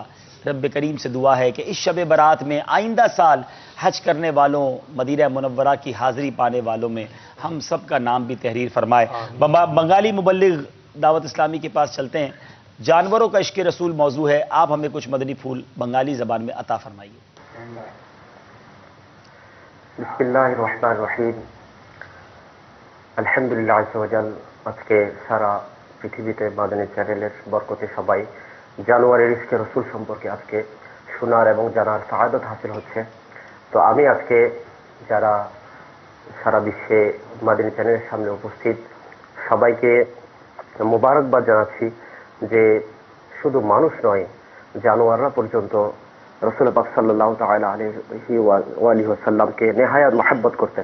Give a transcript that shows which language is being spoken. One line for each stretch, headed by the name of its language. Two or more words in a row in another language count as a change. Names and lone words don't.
Urdu: رب کریم سے دعا ہے کہ اس شب برات میں آئندہ سال حج کرنے والوں, مدینہ منورہ کی حاضری پانے والوں میں ہم سب کا نام بھی تحریر فرمائے. بنگالی مبلغ دعوت اسلامی کے پاس چلتے ہیں. جانوروں کا عشق رسول موضوع ہے, آپ ہمیں کچھ مدنی پھول بنگالی زبان میں عطا فرمائیے.
Arabic: بسم اللہ الرحمن الرحیم. الحمد لله عز وجل
Bangla: আজকে সারা পৃথিবীতে মাদানী চ্যানেলের বরকতে সবাই জানুয়ারির ইশকে রসুল সম্পর্কে আজকে শোনার এবং জানার সাআদত হাসিল হচ্ছে। তো আমি আজকে যারা সারা বিশ্বে মাদানী চ্যানেলের সামনে উপস্থিত সবাইকে মোবারকবাদ জানাচ্ছি যে শুধু মানুষ নয়, জানোয়াররা পর্যন্ত রসুল পাক
Arabic: صلى الله تعالى عليه وآله وسلم
Bangla: নেহায়াত মহব্বত করতেন।